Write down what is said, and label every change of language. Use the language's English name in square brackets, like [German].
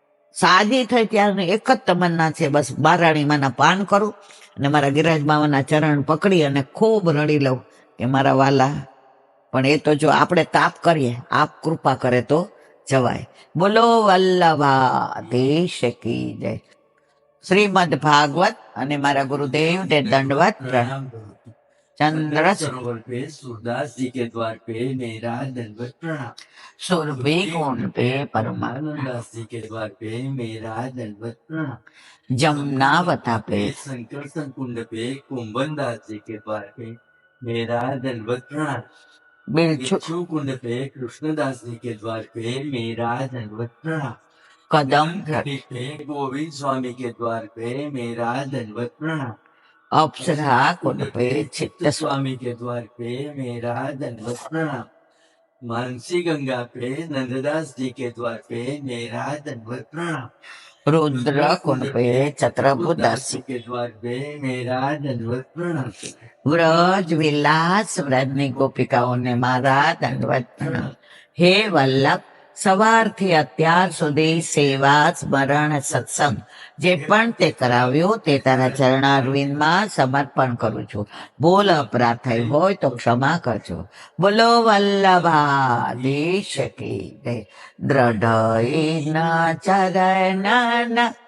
[Gujarati] સાજી થઈ ત્યારની એક જ તમન્ના છે, બસ બારાણીમાંના પાન કરું અને મારા ગિરિરાજ બાવાના ચરણ પકડી અને ખૂબ રડી લઉં કે મારા વાલા. પણ એ તો જો આપણે તાપ કરીએ, આપ કૃપા કરે તો જવાય. બોલો વલ્લભાધીશ કી જય. શ્રીમદ ભાગવત અને મારા गुरुदेव ने दंडवत प्रणाम. [Hindi] चंद्र सरोवर पे सूरदास जी के द्वार पे मेरा दंडवत प्रणाम. सुरभि कुंड पे परमानंदास जी के द्वार पे मेरा दंडवत प्रणाम. जमुनावता पे संकर्षण कुंड पे कुंभनदास जी के द्वार पे मेरा दंडवत प्रणाम. बिच्छू कुंड पे कृष्णदास जी के द्वार पे मेरा दंडवत प्रणाम. कदम पे गोविंद स्वामी के द्वार पे मेरा दंडवत प्रणाम. अप्सरा कुंड पे चित्त स्वामी के द्वार पे मेरा दंडवत प्रणाम. मानसी गंगा पे नंददास जी के द्वार पे मेरा दंडवत प्रणाम. रुद्र कुंड पे छत्रभुदास के द्वार पे मेरा दंडवत प्रणाम. [Gujarati] व्रज विलास व्रजनी गोपिकाओं ने मारा दंडवत प्रणाम. हे वल्लभ, સવારથી અત્યાર સુધી સેવા, સ્મરણ, સત્સંગ જે પણ તે કરાવ્યું તે તારા ચરણારવિંદમાં સમર્પણ કરું છું. ભૂલ અપરાધ થઈ હોય તો ક્ષમા કરજો. બોલો વલ્લભાધીશ કી જય. દ્રઢ ચરણ